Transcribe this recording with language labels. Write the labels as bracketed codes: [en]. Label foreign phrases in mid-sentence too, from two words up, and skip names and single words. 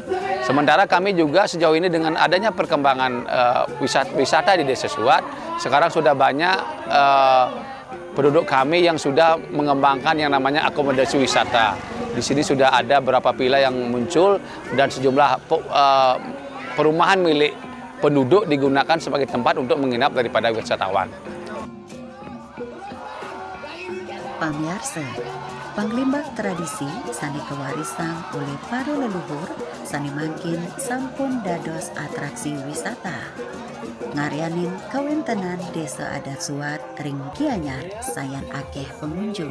[id] Sementara kami juga sejauh ini dengan adanya perkembangan wisata di desa Suat, sekarang sudah banyak penduduk kami yang sudah mengembangkan yang namanya akomodasi wisata. Di sini sudah ada beberapa villa yang muncul dan sejumlah perumahan milik penduduk digunakan sebagai tempat untuk menginap daripada wisatawan. [ban] Pamirsa, panglimbah tradisi sani kewarisan oleh para leluhur sani mangkin sampun dados atraksi wisata. Ngarianin kawentenan desa adat Suat ring Gianyar sayan akeh pengunjung.